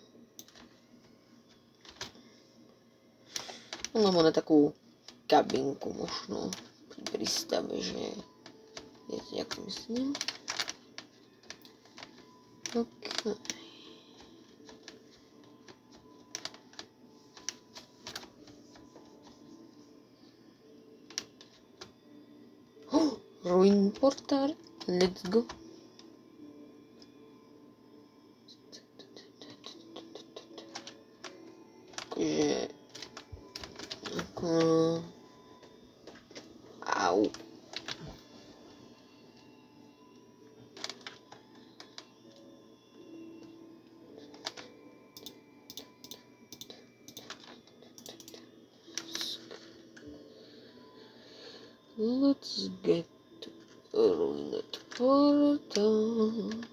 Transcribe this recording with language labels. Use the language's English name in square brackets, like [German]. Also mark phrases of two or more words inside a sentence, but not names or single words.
[Slovak] Alebo na takú kabinku možno pri prístave, že viete, ako myslím. [English] Okay. Ruin portál, let's go. [Slovak] Takže ako au. [English] Let's get to ruined portal.